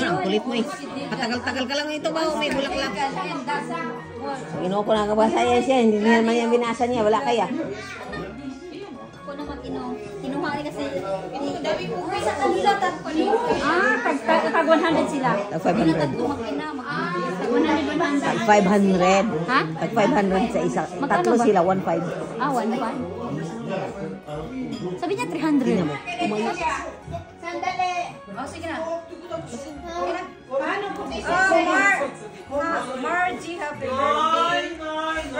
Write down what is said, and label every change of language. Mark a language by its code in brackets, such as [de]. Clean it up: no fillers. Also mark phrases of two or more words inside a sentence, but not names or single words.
[tl] Ang kulit mo eh. Patagal-tagal ka lang ito ba? May bulaklak. Ginawa ko na kabasa yan siya. Hindi naman yan binasa niya. Wala kaya. Ako naman kinuha kasi. Sa kanila tag 100 sila. Tag 500. Tag 100. Tag 500. Ha? Tag 500 sa isa. Tatlo ba? sila, 1.5. Ah, 1 pa. Sabi niya 300. Sandali. Oh, sige na. Sige na. [en] Oh, Margie, happy birthday.